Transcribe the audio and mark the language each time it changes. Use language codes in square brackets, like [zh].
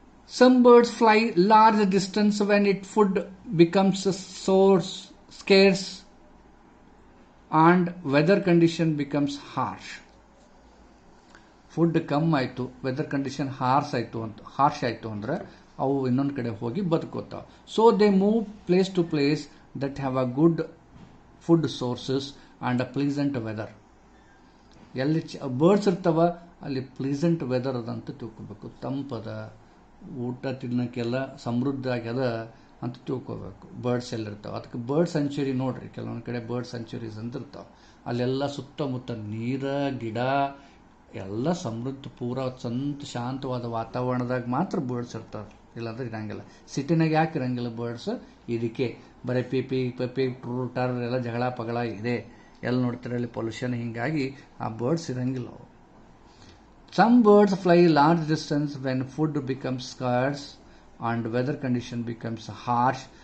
[en] Some birds fly large distance when its food becomes scarce and weather condition becomes harsh. [kn] Food ಕಮ್ಮಿ ಆಯಿತು, weather condition harsh ಆಯಿತು ಅಂದ್ರೆ ಅವು ಇನ್ನೊಂದು ಕಡೆ ಹೋಗಿ ಬದುಕೋತಾವ. [en] So they move place to place that have a good food sources and a pleasant weather. [kn] ಎಲ್ಲಿ birds ಇರ್ತಾವ ಅಲ್ಲಿ ಪ್ಲೀಸೆಂಟ್ ವೆದರ್ ಅದಂತ ತಿಳ್ಕೊಬೇಕು. ತಂಪದ, ಊಟ ತಿನ್ನೋಕ್ಕೆಲ್ಲ ಸಮೃದ್ಧ ಆಗ್ಯದ ಅಂತ ತಿಳ್ಕೊಬೇಕು. ಬರ್ಡ್ಸ್ ಎಲ್ಲಿರ್ತಾವೆ, ಅದಕ್ಕೆ ಬರ್ಡ್ ಸೆಂಚುರಿ ನೋಡ್ರಿ, ಕೆಲವೊಂದು ಕಡೆ ಬರ್ಡ್ ಸೆಂಚುರೀಸ್ ಅಂತ ಇರ್ತಾವೆ. ಅಲ್ಲೆಲ್ಲ ಸುತ್ತಮುತ್ತ ನೀರ, ಗಿಡ ಎಲ್ಲ ಸಮೃದ್ಧ, ಪೂರ ಶಾಂತವಾದ ವಾತಾವರಣದಾಗ ಮಾತ್ರ ಬರ್ಡ್ಸ್ ಇರ್ತಾವೆ, ಇಲ್ಲಾಂದ್ರೆ ಇರಂಗಿಲ್ಲ. ಸಿಟಿನಾಗ ಯಾಕೆ ಇರಂಗಿಲ್ಲ ಬರ್ಡ್ಸ್? ಇದಕ್ಕೆ ಬರೀ ಪಿ ಟರ್ ಎಲ್ಲ ಜಗಳ ಪಗಳ ಇದೆ, ಎಲ್ಲಿ ನೋಡ್ತಾರೆ ಅಲ್ಲಿ ಪೊಲ್ಯೂಷನ್, ಹಿಂಗಾಗಿ ಆ ಬರ್ಡ್ಸ್ ಇರಂಗಿಲ್ಲ. [en] ಅವು Some birds fly large distance when food becomes scarce and weather condition becomes harsh.